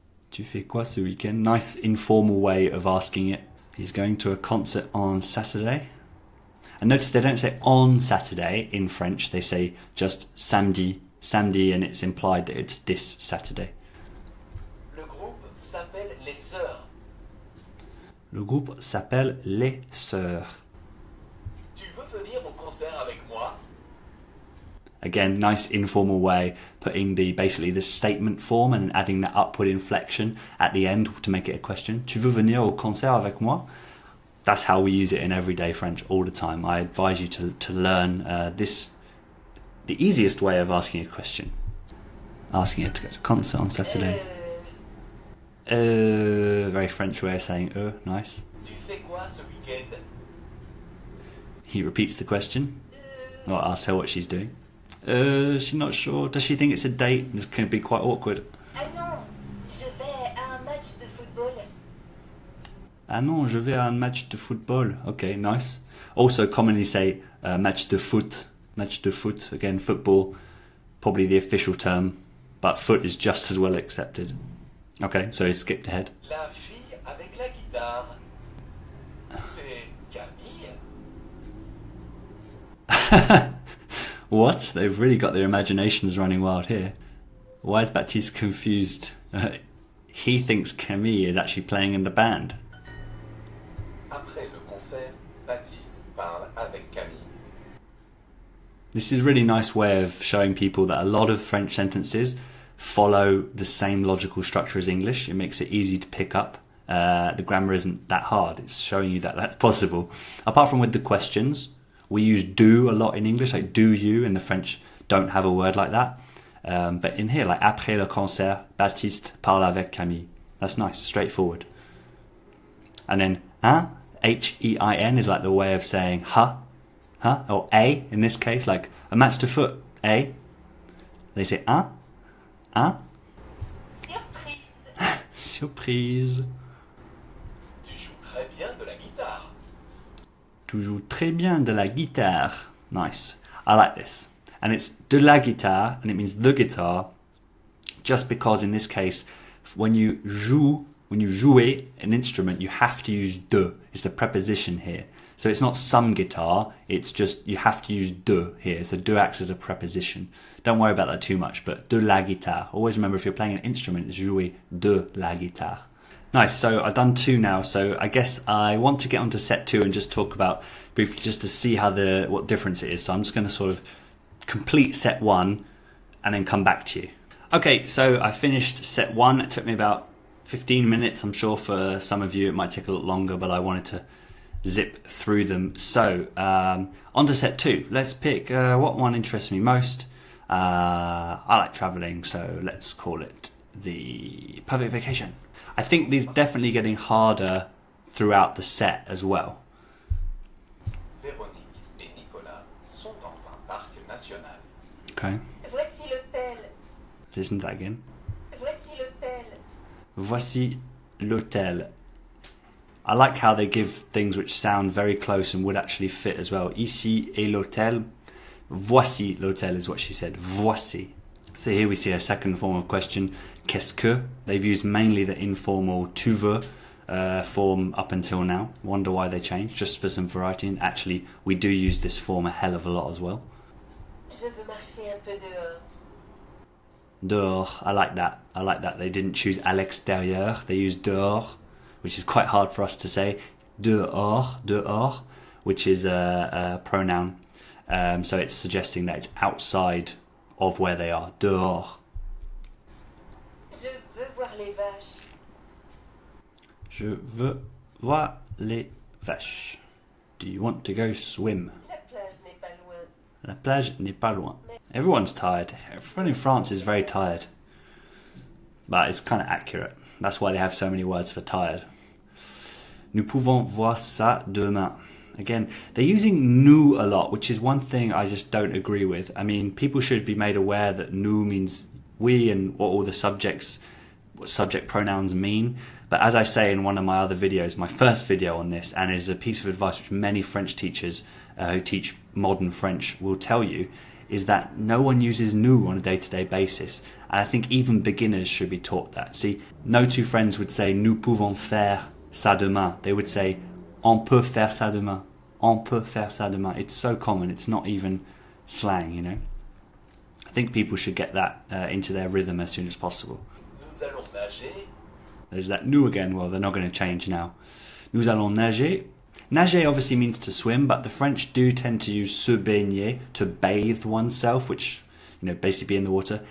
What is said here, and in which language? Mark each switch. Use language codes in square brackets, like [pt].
[fr] Tu fais quoi ce week-end? [en] Nice informal way of asking it. He's going to a concert on Saturday. And notice they don't say on Saturday in French, they say just samedi, and it's implied that it's this Saturday. [fr] Le groupe s'appelle Les Sœurs. Le groupe s'appelle Les Sœurs. Tu veux venir au concert avec moi? [en] Again, nice informal way, putting basically the statement form and adding that upward inflection at the end to make it a question. [fr] Tu veux venir au concert avec moi? [en] That's how we use it in everyday French all the time. I advise you to learn the easiest way of asking a question. Asking it to go to a concert on Saturday. Very French way of saying nice. [fr] Tu fais quoi ce week-end? [en] He repeats the question. Or asks her what she's doing. She's not sure. Does she think it's a date? This can be quite awkward. [fr] Ah non, je vais à un match de football. Ah non, je vais à un match de football. [en] Okay, nice. Also commonly say match de foot. Match de foot. Again, football. Probably the official term. but foot is just as well accepted. Okay, so he skipped ahead. [fr] La fille avec la guitare. C'est Camille. [en] What? They've really got their imaginations running wild here. Why is Baptiste confused? He thinks Camille is actually playing in the band. [fr] Après le concert, Baptiste parle avec Camille. [en] This is a really nice way of showing people that a lot of French sentences follow the same logical structure as English. It makes it easy to pick up. The grammar isn't that hard. It's showing you that that's possible. Apart from with the questions, we use do a lot in English, like do you, and the French don't have a word like that. But in here, like [fr] après le concert, Baptiste parle avec Camille. [en] That's nice, straightforward. And then hein, H-E-I-N is like the way of saying ha, or a in this case, like a match de foot, a. They say hein, hein. [fr] Surprise. Surprise. Tu joues très bien de la guitare. Tu joues très bien de la guitare. [en] Nice. I like this. And it's de la guitare, and it means the guitar, just because in this case, when you joues an instrument, you have to use de. It's the preposition here. So it's not some guitar, it's just you have to use de here. So de acts as a preposition. Don't worry about that too much, but de la guitare. Always remember if you're playing an instrument, it's [fr] jouer de la guitare. [en] Nice, so I've done 2 now, so I guess I want to get onto set 2 and just talk about briefly just to see how what difference it is. So I'm just going to sort of complete set 1 and then come back to you. Okay, so I finished set 1. It took me about 15 minutes. I'm sure for some of you it might take a little longer, but I wanted to zip through them. So on to set 2. Let's pick what one interests me most. I like traveling, so let's call it the perfect vacation. I think these definitely getting harder throughout the set as well. [fr] Véronique et Nicolas sont dans un parc national. [en] Okay, [fr] Voici l'hôtel. [en] listen to that again. [fr] Voici l'hôtel. Voici l'hôtel. [en] I like how they give things which sound very close and would actually fit as well. [fr] Ici est l'hôtel. Voici l'hôtel [en] is what she said. [fr] Voici. [en] So here we see a second form of question. Qu'est-ce que? They've used mainly the informal tu veux form up until now. Wonder why they changed, just for some variety. And actually, we do use this form a hell of a lot as well. [fr] Je veux marcher un peu dehors. [en] Dehors, I like that. I like that. They didn't choose à l'extérieur. They used dehors, which is quite hard for us to say. Dehors, dehors, which is a pronoun. So it's suggesting that it's outside of where they are. [fr] Dehors. Je veux voir les vaches. Je veux voir les vaches. [en] Do you want to go swim? [fr] La plage n'est pas loin. La plage n'est pas loin. [en] Everyone's tired. Everyone in France is very tired. But it's kind of accurate. That's why they have so many words for tired. Nous pouvons voir ça demain. Again, they're using nous a lot, which is one thing I just don't agree with. I mean, people should be made aware that nous means we and what all the subject pronouns mean. But as I say in one of my other videos, my first video on this, and is a piece of advice which many French teachers who teach modern French will tell you, is that no one uses nous on a day-to-day basis. And I think even beginners should be taught that. See, no two friends would say [fr] nous pouvons faire ça demain. [en] They would say [fr] on peut faire ça demain. On peut faire ça demain. [en] It's so common. It's not even slang, you know. I think people should get that into their rhythm as soon as possible. [fr] Nous allons nager. [en] There's that nous again. Well, they're not going to change now. [fr] Nous allons nager. [en] Nager obviously means to swim, but the French do tend to use se baigner, to bathe oneself, which, you know, basically be in the water.